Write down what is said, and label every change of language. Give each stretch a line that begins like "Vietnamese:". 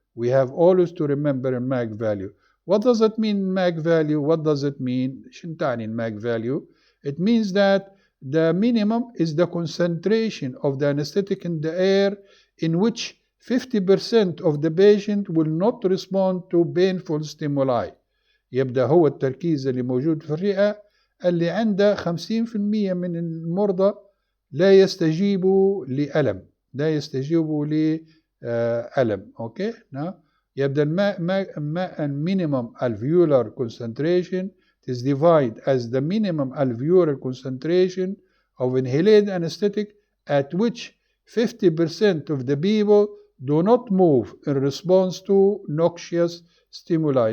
English: We have always to remember a MAC value. What does it mean, MAC value? What does it mean?
Arabic: شنو تعني
English: MAC value? It means that the minimum is the concentration of the anesthetic in the air in which 50% of the patient will not respond to painful stimuli.
Arabic: يبدأ هو التركيز اللي موجود في الرئة اللي عنده 50% من المرضى لا يستجيبوا لألم. لا يستجيبوا لألم. Okay?
English: Now,
Arabic: يبدأ
English: minimum alveolar concentration is divided as the minimum alveolar concentration of inhaled anesthetic at which 50% of the people do not move in response to noxious stimuli.